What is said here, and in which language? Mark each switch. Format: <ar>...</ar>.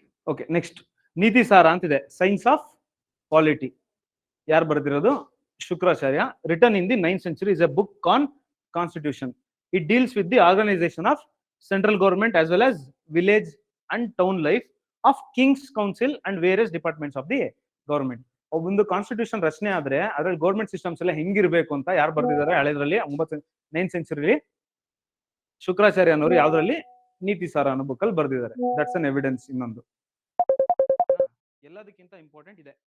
<kn>Okay, next ನೀತಿ ಸಾರ ಅಂತಿದೆ, ಸೈನ್ಸ್ ಆಫ್ ಪಾಲಿಟಿ. ಯಾರು ಬರೆದಿರೋದು? Shukracharya.</kn> <en>Written in the 9th century, is a book on constitution. It deals with the organization of central government as well as village and town life of king's council and various departments of the government.</en> <kn>ಒಂದು constitution ರಚನೆ ಆದ್ರೆ ಅದ್ರಲ್ಲಿ government systems ಎಲ್ಲ ಹೆಂಗಿರ್ಬೇಕು ಅಂತ ಯಾರು ಬರ್ದಿದ್ದಾರೆ ಹಳೆದ್ರಲ್ಲಿ? 9th century Shukracharya ಅನ್ನೋರು ಯಾವ್ದ್ರಲ್ಲಿ? ನೀತಿ ಸಾರ ಅನ್ನೋ ಬುಕ್ ಅಲ್ಲಿ ಬರ್ದಿದ್ದಾರೆ.</kn> <en>That's an evidence.</en> <kn>ಇನ್ನೊಂದು ಎಲ್ಲದಕ್ಕಿಂತ ಇಂಪಾರ್ಟೆಂಟ್ ಇದೆ.</kn>